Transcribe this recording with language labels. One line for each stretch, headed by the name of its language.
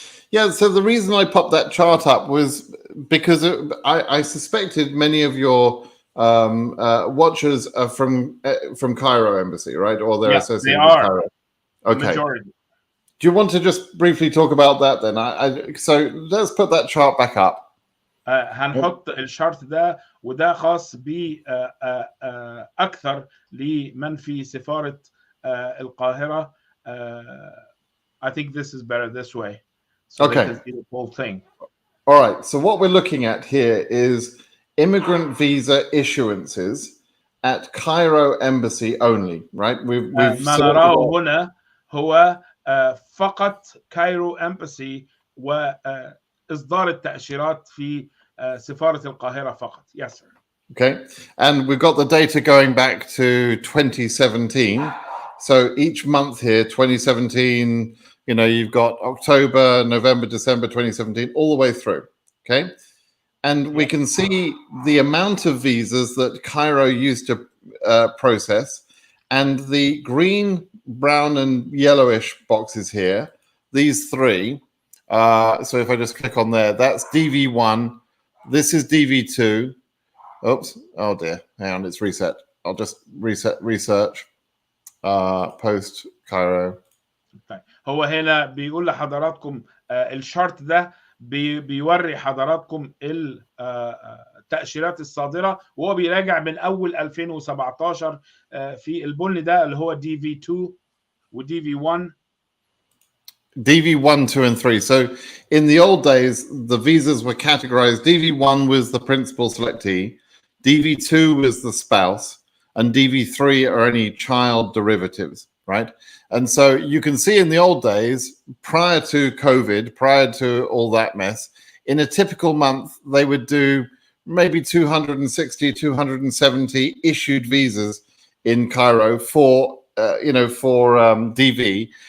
English: Yeah, so the reason I popped that chart up was because I suspected many of your watchers are from Cairo Embassy, right? Or they're associated with Cairo. Okay. Majority. Do you want to just briefly talk about that then? So let's put that chart back up.
Arabic: هنحط الشارت ده، وده خاص ب اكثر لمن في سفارة القاهرة.
English: I think this is better this way, so they can see the whole thing. All right. So what we're looking at here is immigrant visa issuances at Cairo Embassy only, right?
Arabic: ما نراه هنا هو فقط كايرو Embassy وإصدار التأشيرات في سفارة القاهرة فقط.
English: Yes, sir. Okay. And we've got the data going back to 2017. So each month here, 2017, you've got October, November, December 2017, all the way through. Okay. And we can see the amount of visas that Cairo used to process, and the green, brown, and yellowish boxes here, these three. So if I just click on there, that's DV1. This is DV2. Oops. Oh dear. Hang on. It's reset. I'll just reset research. Post Cairo.
Arabic: هو هنا بيقول لحضراتكم الشارت ده بيوري حضراتكم التأشيرات الصادرة، وهو بيراجع من أول 2017 في البني ده اللي هو DV2 و DV1.
English: DV1, 2, and 3. So in the old days, the visas were categorized. DV1 was the principal selectee, DV2 was the spouse, and DV3 are any child derivatives, right? And so you can see in the old days, prior to COVID, prior to all that mess, in a typical month, they would do maybe 260, 270 issued visas in Cairo for DV.